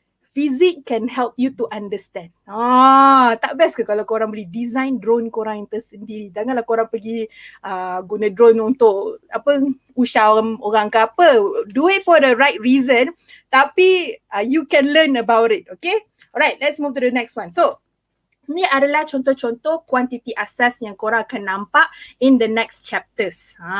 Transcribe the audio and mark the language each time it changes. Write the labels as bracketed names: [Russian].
[English] Fizik can help you to understand. [Malay] Tak best ke kalau korang boleh design drone korang yang tersendiri? Janganlah korang pergi guna drone untuk usah orang ke apa. [English] Do it for the right reason, [Malay] tapi [English] you can learn about it. Okay? Alright, let's move to the next one. So, [Malay] Ini adalah contoh-contoh kuantiti asas yang korang akan nampak [English] in the next chapters.